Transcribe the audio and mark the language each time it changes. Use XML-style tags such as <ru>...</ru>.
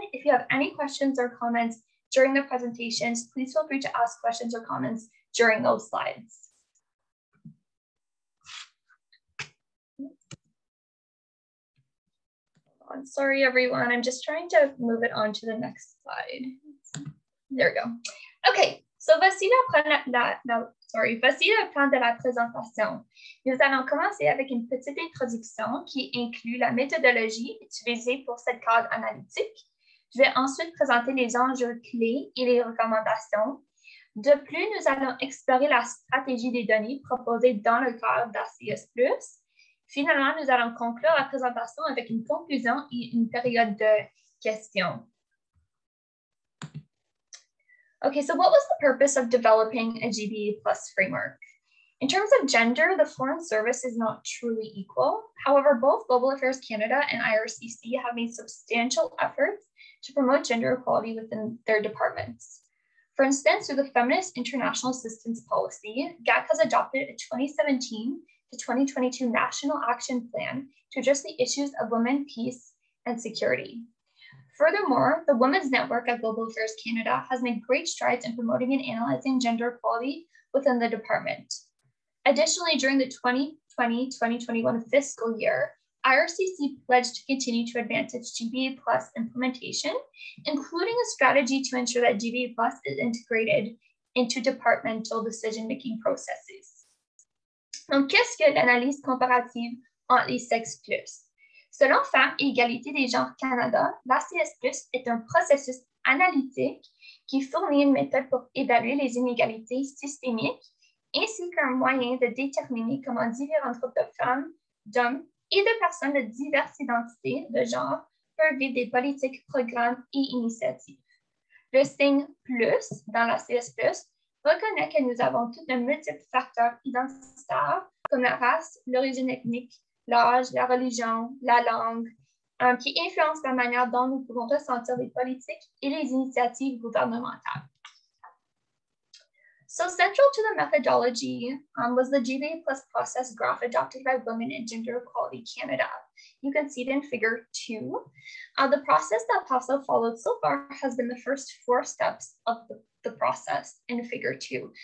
<en>If you have any questions or comments during the presentations, please feel free to ask questions or comments during those slides. Sorry, everyone. I'm just trying to move it on to the next slide. There we go. OK, so</en> <fr>voici le plan de la présentation. Nous allons commencer avec une petite introduction qui inclut la méthodologie utilisée pour cette cadre analytique. Je vais ensuite présenter les enjeux clés et les recommandations. De plus, nous allons explorer la stratégie des données proposée dans le cadre d'ACS+. Finalement, nous allons conclure la présentation avec une conclusion et une période de questions.</fr> <en>Okay, so what was the purpose of developing a GBA Plus framework? In terms of gender, the Foreign Service is not truly equal. However, both Global Affairs Canada and IRCC have made substantial efforts to promote gender equality within their departments. For instance, through the Feminist International Assistance Policy, GAC has adopted a 2017 to 2022 National Action Plan to address the issues of women, peace, and security. Furthermore, the Women's Network at Global Affairs Canada has made great strides in promoting and analyzing gender equality within the department. Additionally, during the 2020-2021 fiscal year, IRCC pledged to continue to advance its GBA Plus implementation, including a strategy to ensure that GBA Plus is integrated into departmental decision-making processes. Donc, qu'est-ce que l'analyse comparative entre les sexes plus? Selon Femmes et Égalité des genres Canada, l'ACS+ est un processus analytique qui fournit une méthode pour évaluer les inégalités systémiques ainsi qu'un moyen de déterminer comment différents groupes de femmes, d'hommes et de personnes de diverses identités de genre peuvent vivre des politiques, programmes et initiatives. Le signe plus dans l'ACS+, reconnaît que nous avons tous de multiples facteurs identitaires comme la race, l'origine ethnique, l'âge, la religion, la langue, qui influencent la manière dont nous pouvons ressentir les politiques et les initiatives gouvernementales. So central to the methodology was the GBA Plus process graph adopted by Women and Gender Equality Canada. You can see it in figure 2. The process that PAFSO followed so far has been the first 4 steps of the process in figure 2.</en>